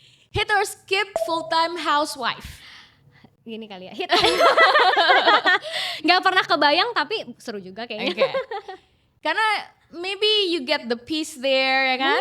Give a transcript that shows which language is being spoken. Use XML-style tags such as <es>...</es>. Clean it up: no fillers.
<en>Hit or skip full time housewife.</en> <id>Gini kali ya.</id> <en>Hit.</en> <id>Nggak pernah kebayang tapi seru juga kayaknya. Oke. Karena</id> <en>maybe you get the peace there</en> <id>ya kan?</id>